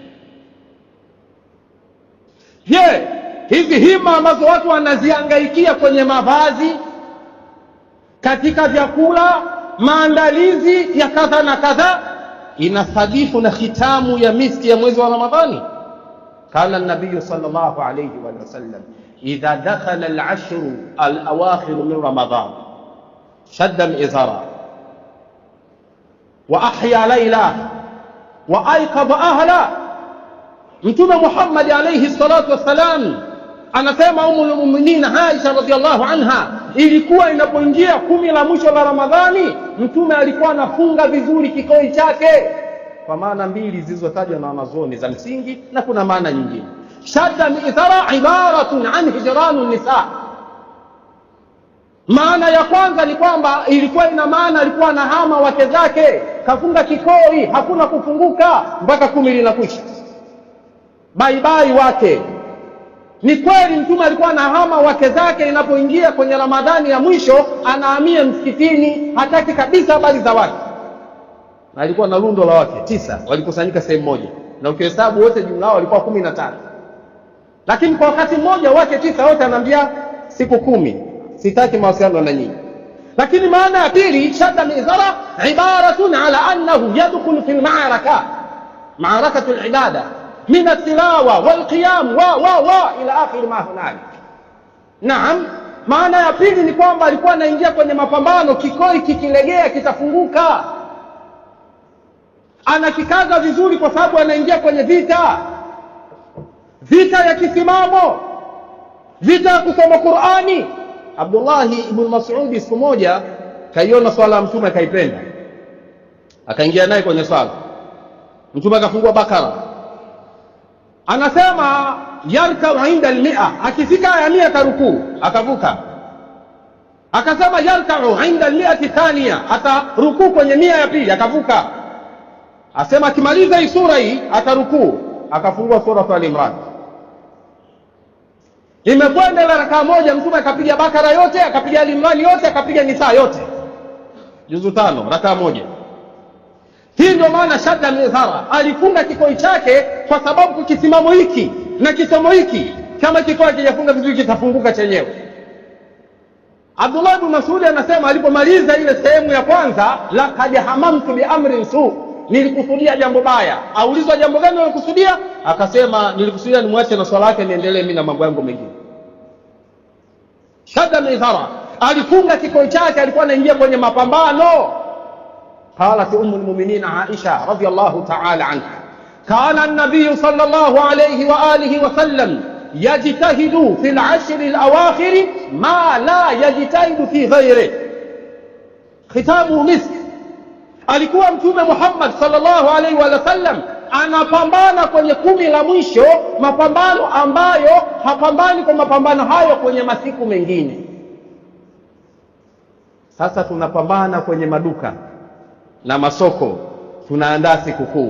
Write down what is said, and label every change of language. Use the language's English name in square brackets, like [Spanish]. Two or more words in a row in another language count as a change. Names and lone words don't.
[Swahili] Je, hizi hima ambazo watu wanazihangaikia kwenye mavazi, katika vyakula, maandalizi ya kadha na kadha, inasadifu na khitamu ya miski ya mwezi wa Ramadhani? [Arabic] كان النبي صلى الله عليه وسلم إذا دخل العشر الأواخر من رمضان شد الإزار وأحيا الليل وأيقظ أهله. [Swahili] Mtume Muhammad [Arabic] عليه الصلاة والسلام [Swahili] anasema, Ummul Mu'minin Aisha [Arabic] رضي الله عنها, [Swahili] ilikuwa inapoingia 10 la mwisho la Ramadhani, Mtume alikuwa anafunga vizuri kikoi chake, kwa maana mbili zilizotajwa na wanazuoni za msingi, na kuna maana nyingine. [Arabic] شد الإزار عبارة عن هجران النساء. [Swahili] Maana ya kwanza ni kwamba ilikuwa ina maana alikuwa anahama wake zake, kafunga kikoi, hakuna kufunguka mpaka 10 linakwisha. [English] Bye bye [Swahili] wake, Ni kweli mtume alikuwa anahama wake zake inapoingia kwenye Ramadhani ya mwisho, anahamia msikitini, hataki kabisa habari za wake. Na alikuwa na lundo la wake 9 walikusanyika sehemu moja, na ukihesabu wote jumla yao walikuwa 15. Lakini kwa wakati mmoja wake 9 wote anambia siku 10 sitaki mawasiliano na nyinyi. Lakini maana ya pili, [Arabic] شد المئزر عبارة على أنه يدخل في المعركة معركة العبادة من التلاوة والقيام وإلى آخر ما هنالك. [Swahili] Naam, maana ya pili ni kwamba alikuwa anaingia kwenye mapambano, kikoi kikilegea kitafunguka. Anakikaza vizuri kwa sababu anaingia kwenye vita ya kisimamo, vita ya kusoma Qur'ani. Abdullah ibn Mas'ud siku moja kaiona swala ya mtume kaipenda, akaingia naye kwenye swala. Mtume akafungua Bakara, anasema [Arabic] يركع عند المئة, [Swahili] akifika aya 100 tarukuu, akavuka. [Arabic] Akasema يركع عند المئة ثانية, [Swahili] atarukuu kwenye 100 ya pili, akavuka. Asema akimaliza hii sura hii atarukuu, akafungua sura Al-Imran. Imekwenda la rakaa moja, mtume akapiga Bakara yote, akapiga Al-Imran yote, akapiga Nisa yote, juzu 5 rakaa moja. Hii ndio maana [Arabic] شد المئزر, [Swahili] alifunga kikoi chake kwa sababu kisimamo hiki na kisomo hiki kama kikoi kijafunga vizuri kitafunguka chenyewe. Abdullah ibn Mas'ud anasema alipomaliza ile sehemu ya kwanza, [Arabic] لقد هممت بأمر سوء, [Swahili] nilikusudia jambo baya. Aulizwa jambo gani ulikusudia? Akasema nilikusudia nimwache na swala yake niendelee mimi na mambo yangu mengine. [Arabic] شد المئزر, [Swahili] alifunga kikoi chake, alikuwa anaingia kwenye mapambano. [Arabic] قالت أم المؤمنين عائشة رضي الله تعالى عنها كان النبي صلى الله عليه وآله وسلم يجتهد في العشر الأواخر ما لا يجتهد في غيره. ختامه مسك. [Swahili] alikuwa mtume Muhammad [Arabic] صلى الله عليه وسلم [Swahili] anapambana kwenye 10 la mwisho, mapambano ambayo hapambani kwa mapambano hayo kwenye masiku mengine. Sasa tunapambana kwenye maduka na masoko, tunaandaa sikukuu.